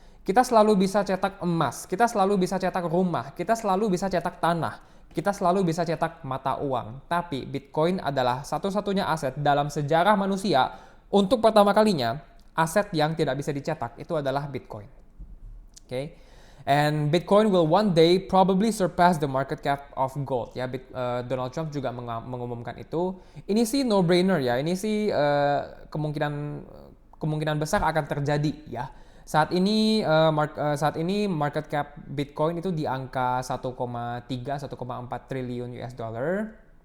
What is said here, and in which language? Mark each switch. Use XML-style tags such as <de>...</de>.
<id>Kita selalu bisa cetak emas, kita selalu bisa cetak rumah, kita selalu bisa cetak tanah, kita selalu bisa cetak mata uang. Tapi Bitcoin adalah satu-satunya aset dalam sejarah manusia untuk pertama kalinya aset yang tidak bisa dicetak itu adalah Bitcoin.</id> <en>Okay? And Bitcoin will one day probably surpass the market cap of gold.</en> <id>Ya, Donald Trump juga mengumumkan itu. Ini sih</id> <en>no brainer</en> <id>ya. Ini sih kemungkinan besar akan terjadi ya. Saat ini market cap Bitcoin itu di angka 1,3-1,4 triliun US dollar.</id>